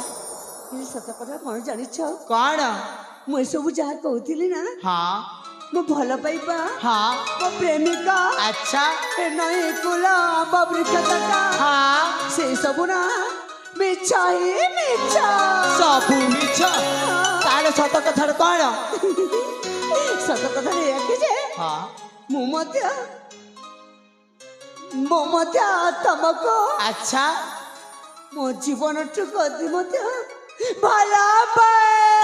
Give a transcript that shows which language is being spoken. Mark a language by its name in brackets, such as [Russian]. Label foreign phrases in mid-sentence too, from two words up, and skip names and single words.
[Odia] ହେଲେ ସତ କଥା କଣ ଜାଣିଛ କଣ ମୁଁ ଏସବୁ ଯାହା କହୁଥିଲି ନା ହଁ ମୁଁ ଭଲ ପାଇବା हाँ ମୋ ପ୍ରେମିକା अच्छा ଏ ନଈ କୂଳ ଆମ୍ବ ବୃକ୍ଷ ତଟା हाँ ସେ ସବୁ ନା ମିଛ ହିଁ ମିଛ ସବୁ ମିଛ ତାଲେ ସତ କଥା କଣ ସତ କଥା ଏୟାକି ଯେ हाँ ମୁଁ ମଧ୍ୟ ତମକୁ अच्छा ମୋ ଜୀବନଠୁ ଅଧିକ ମଧ୍ୟ ଭଲ ପାଏ